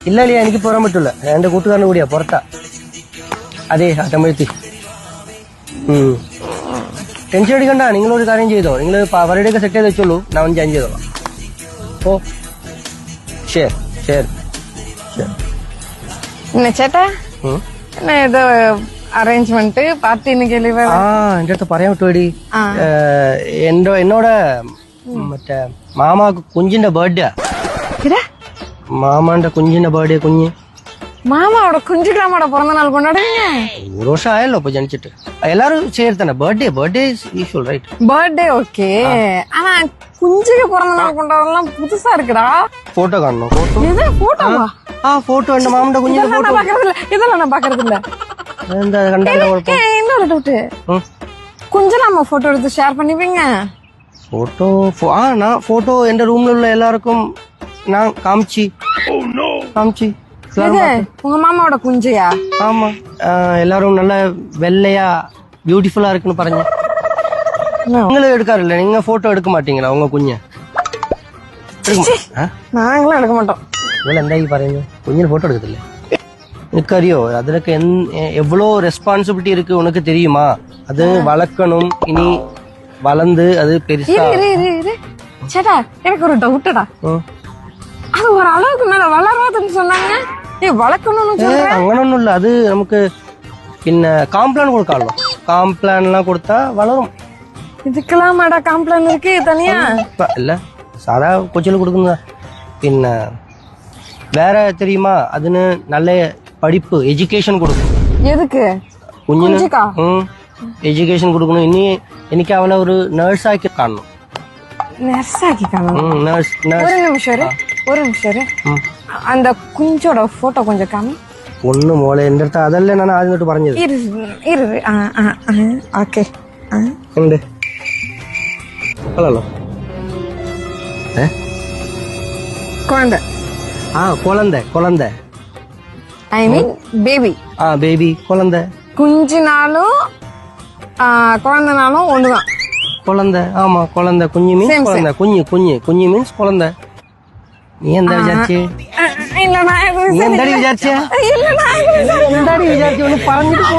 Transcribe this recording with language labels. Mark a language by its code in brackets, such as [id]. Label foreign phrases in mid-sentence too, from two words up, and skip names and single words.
[ml] ഇല്ല ഇല്ല എനിക്ക് പോരാൻ പറ്റൂല എന്റെ കൂട്ടുകാരന് കൂടിയാ പുറത്താ അതെ അട്ടമ്പഴത്തി ടെൻഷൻ അടിക്കണ്ട നിങ്ങളൊരു കാര്യം ചെയ്തോ നിങ്ങൾ അവരുടെയൊക്കെ സെറ്റ് ചെയ്ത് വെച്ചോളൂ ഞാൻ ജോയിൻ ചെയ്തോളാം ഓ ശരി ശരി [ta] என்ன சேட்டா என்ன ஏதோ அரேஞ்ச்மெண்ட் பார்ட்டி இன்னைக்கு லீவ் [ml] ആ എന്റെ അടുത്ത് പറയാൻ വിട്ടുപോടി എന്നോട് മറ്റേ മാമാക്ക് കുഞ്ഞിന്റെ ബർത്ത്ഡേ മാമാന്റെ കുഞ്ഞിന്റെ ബർത്ത്ഡേ കുഞ്ഞ് [ta] மாமாவோட குஞ்சுக்கிழமோட பிறந்த நாள் கொண்டாடுவீங்க [ml] ഒരു വർഷം ആയല്ലോ ഇപ്പൊ ജനിച്ചിട്ട് എല്ലാരും ചേർത്തന്നെ ബർത്ത്ഡേ [en] usual right [ta] பர்த்டே ஓகே ஆனா குஞ்சுக்கு பிறந்த நாள் கொண்டாடலாம் புதுசா இருக்குடா [ml] ഫോട്ടോ കാണണോ ഫോട്ടോ [ta] இது போட்டோவா [ml] ആ ഫോട്ടോ എന്റെ മാമന്റെ കുഞ്ഞിന്റെ ഫോട്ടോ [ta] இதெல்லாம் நான் பாக்குறது இல்ல [ml] എന്താ കണ്ടാലോ കുഴപ്പം [ta] இன்னொரு டவுட் കുഞ്ചിലമ്മ போட்டோ எடுத்து ஷேர் பண்ணிப்பீங்க [ml] ഫോട്ടോ நான் ഫോട്ടോ എന്റെ റൂമിലുള്ള എല്ലാവർക്കും ഞാൻ കാമിച്ചു [ta] இது உங்க மாமாவோட குஞ்சியா ஆமா எல்லாரும் நல்ல வெள்ளையா பியூட்டிஃபுல்லா இருக்குன்னு [ml] പറഞ്ഞു നിങ്ങള് എടുക്കാറില്ല നിങ്ങൾ ഫോട്ടോ എടുക്ക [ta] മാട്ടീங்களா உங்க [ml] കുഞ്ഞ് [ta] நாங்களும் எடுக்க மாட்டோம் [ml] നിങ്ങൾ എന്താ ഈ പറയുന്നത് കുഞ്ഞിന് ഫോട്ടോ എടുക്കത്തില്ലേ എനിക്കറിയോ അതിലൊക്കെ [ta] എவ்வளோ ரெஸ்பான்சிபிலிட்டி இருக்கு உனக்கு தெரியுமா அது வளர்க்கணும் இனி வளர்ந்து அது பெருசா சேட்டா எனக்கு ஒரு டவுட்டடா அது ஒரு அளவுக்கு மேல வளராதுன்னு சொன்னாங்க வளர்க்கணும்னு [ml] അങ്ങനൊന്നുമില്ല അത് നമുക്ക് പിന്നെ [ta] காம்ப்ளான் கொடுக்காமோ காம்ப்ளான் எல்லாம் கொடுத்தா வளரும் இதுக்கெல்லாம் மாடா காம்ப்ளான் இருக்கு தனியா இல்ல சாதா கொச்சில கொடுக்குங்க പിന്നെ வேற தெரியுமா அதுன்னு நல்ல படிப்பு எஜுகேஷன் கொடுக்கும் எதுக்கு [ml] കുഞ്ഞിന് എഡ്യൂക്കേഷൻ കൊടുക്കണം ഇനി എനിക്ക് അവനെ ഒരു നേഴ്സാക്കി കാണണം [ta] நர்ஸாக்கி காணும் [ml] നേഴ്സ് [ta] ஒரு நிமிஷம் அந்த குஞ்சோட போட்டோ கொஞ்சம் காமி [ml] ഒന്ന് മോളെ എന്റെ അടുത്ത് അതല്ലേ ഞാൻ ആദ്യം തൊട്ട് പറഞ്ഞത് [ta] இரு ஓகே [ml] ഉണ്ട് കൊള്ളാലോ [ta] குழந்தை குழந்தை [en] I mean baby [ta] பேபி குழந்தை குஞ்சினாலும் குழந்தைனாலும் ஒண்ணுதான் குழந்தை ஆமா குழந்தை குஞ்சு மீன்ஸ் குழந்தை குஞ்சு மீன்ஸ் குழந்தை நீ [ml] എന്താ വിചാരിച്ചേ [ta] இல்ல நான் [ml] നീ എന്താടി വിചാരിച്ചേ [ta] இல்ல நான் [ml] എന്താടി വിചാരിച്ചേ ഒന്ന് പറഞ്ഞിട്ട്